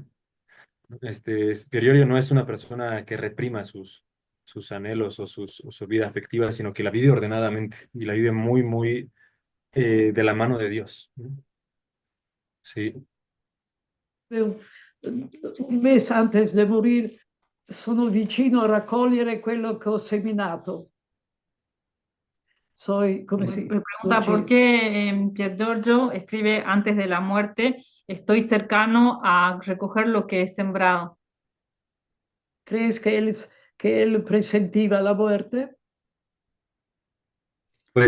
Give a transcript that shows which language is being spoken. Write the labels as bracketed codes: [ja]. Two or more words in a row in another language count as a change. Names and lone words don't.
[es] Superior no es una persona que reprima sus anhelos o su vida afectiva, sino que la vive ordenadamente y la vive muy, muy de la mano de Dios, ¿no? Sí, [it] Un mese antes di morire sono vicino a raccogliere quello che ho seminato. [es] Soy, come Me [it] si [es] pregunta por dice, qué Pier Giorgio escribe antes de la muerte, estoy cercano a recoger lo que he sembrado. crees che él presentiva la muerte? Lo